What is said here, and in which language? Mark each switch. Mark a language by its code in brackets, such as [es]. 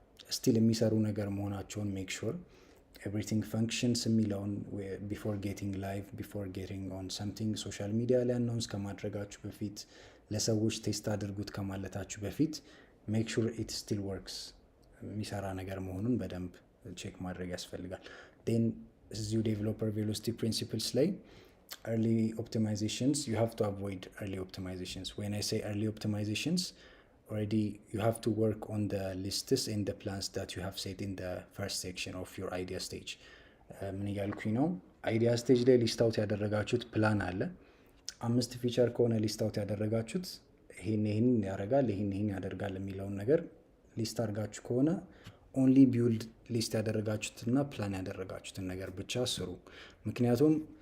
[am] ስቲል የሚሰሩ ነገር መሆናቸውን [en] ሜክ ሹር ኤቭሪቲንግ ፈንክሽንስ [am] የሚለውን [en] ቢፎር ጌቲንግ ላይቭ ቢፎር ጌቲንግ ኦን ሰምቲንግ ሶሻል [am] ሚዲያ ላይ አናውንስ ከማድረጋችሁ በፊት ለሰዎች ቴስት አድርጉት ከማለታችሁ በፊት [en] ሜክ ሹር ኢት ስቲል ወርክስ [am] የሚሰራ ነገር መሆኑን በደንብ ቼክ ማድረግ ያስፈልጋል። ዴን እዚሁ ዴቨሎፐር ቬሎሲቲ ፕሪንሲፕልስ ላይ [en] early optimizations, you have to avoid early optimizations. When I say early optimizations, already you have to work on the lists and the plans that you have set in the first section of your idea stage. [am] ምን እያልኩኝ ነው? አይዲያ ስቴጅ ላይ ሊስት አውት ያደረጋችሁት ፕላን አለ። 5 ፊቸር ከሆነ ሊስት አውት ያደረጋችሁት ይሄን ያደርጋል ይሄን ያደርጋል የሚለውን ነገር ሊስት አድርጋችሁ ከሆነ [en] ኦንሊ ቢውልድ [am] ሊስት ያደረጋችሁትና ፕላን ያደረጋችሁትን ነገር ብቻ ስሩ። ምክንያቱም